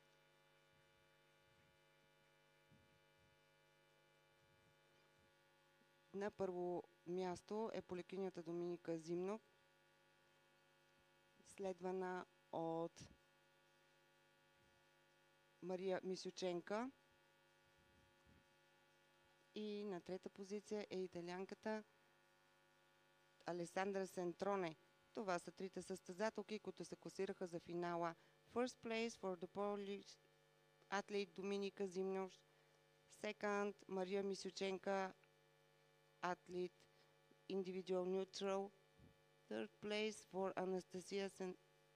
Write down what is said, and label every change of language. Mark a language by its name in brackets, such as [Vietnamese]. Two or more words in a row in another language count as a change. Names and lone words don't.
[Bulgarian] На първо място е полекинята Доминика Зимно, следвана от Мария Мисюченка. И на трета позиция е италианката Алесандра Сентроне. Това са трите състезателки, които се класираха за финала. [English] First place for the Polish athlete Dominika Zimnoš. Second, Maria Misiuchenka, athlete individual neutral. Third place for Anastasia